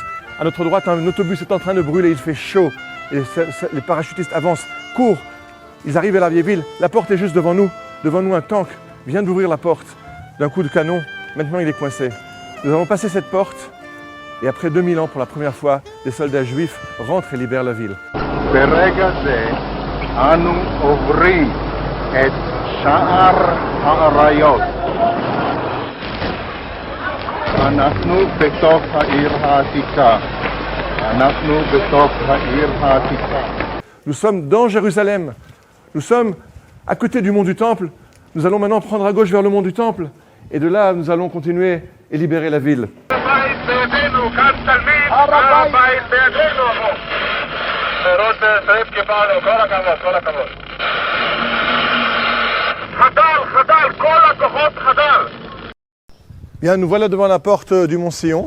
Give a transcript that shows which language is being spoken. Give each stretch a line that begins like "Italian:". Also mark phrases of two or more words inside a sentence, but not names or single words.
French: À notre droite, un autobus est en train de brûler, il fait chaud. Et les parachutistes avancent, courent. Ils arrivent à la vieille ville. La porte est juste devant nous. Devant nous, un tank vient d'ouvrir la porte d'un coup de canon. Maintenant, il est coincé. Nous avons passé cette porte. Et après 2000 ans, pour la première fois, des soldats juifs rentrent et libèrent la ville.
Hebrew: ברגע זה אנו עוברים את שער האריות. אנחנו בתוך העיר העתיקה. אנחנו בתוך העיר העתיקה.
French: Nous sommes dans Jérusalem. Nous sommes à côté du mont du Temple. Nous allons maintenant prendre à gauche vers le mont du Temple. Et de là, nous allons continuer et libérer la ville. Bien, nous voilà devant la porte du Mont Sion.